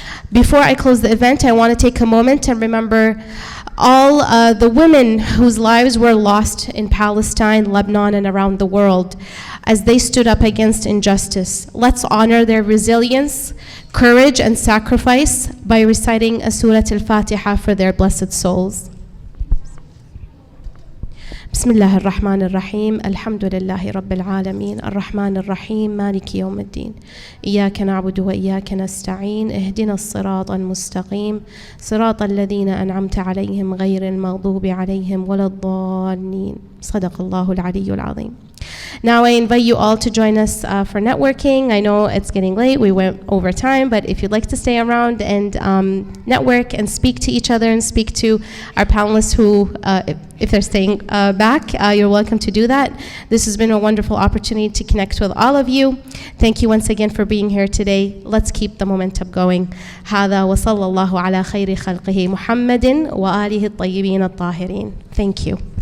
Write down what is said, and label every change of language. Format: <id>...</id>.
<en>Before I close the event, I want to take a moment and remember all the women whose lives were lost in Palestine, Lebanon, and around the world as they stood up against injustice. Let's honor their resilience, courage, and sacrifice by reciting a Surah Al-Fatiha for their blessed souls.</en> <ar>بسم الله الرحمن الرحيم الحمد لله رب العالمين الرحمن الرحيم مالك يوم الدين إياك نعبد وإياك نستعين اهدنا الصراط المستقيم صراط الذين أنعمت عليهم غير المغضوب عليهم ولا الضالين صدق الله العلي العظيم.</ar> <en>Now I invite you all to join us for networking. I know it's getting late, we went over time, but if you'd like to stay around and network and speak to each other and speak to our panelists who, if they're staying back, you're welcome to do that. This has been a wonderful opportunity to connect with all of you. Thank you once again for being here today. Let's keep the momentum going.</en> <ar>هذا وصلى الله على خير خلقه محمد وآله الطيبين الطاهرين.</ar> <en>Thank you.</en>